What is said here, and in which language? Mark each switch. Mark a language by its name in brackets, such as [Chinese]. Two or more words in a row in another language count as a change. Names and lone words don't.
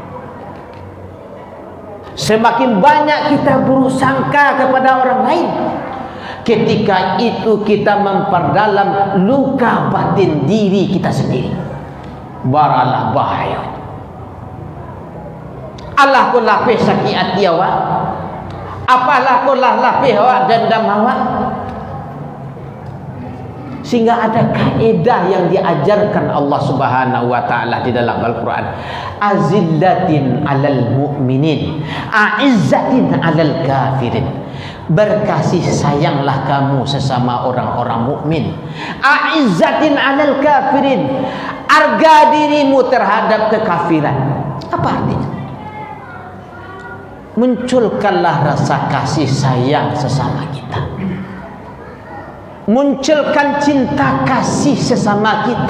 [Indonesian] Semakin banyak kita buruk sangka kepada orang lain, ketika itu kita memperdalam luka batin diri kita sendiri. [Minangkabau] Baralah bahaya. Allah kau lapis sakit hati awak, apalah kau lapis awak dendam awak. [Indonesian] Sehingga ada kaedah yang diajarkan Allah [Arabic] سبحانه وتعالى [Indonesian] di dalam Al-Qur'an. [Arabic] أذلة على المؤمنين أعزة على الكافرين. [Indonesian] berkasih sayanglah kamu sesama orang-orang mukmin. [Arabic] أعزة على الكافرين, [Indonesian] harga dirimu terhadap kekafiran. Apa artinya? Munculkanlah rasa kasih sayang sesama kita, munculkan cinta kasih sesama kita.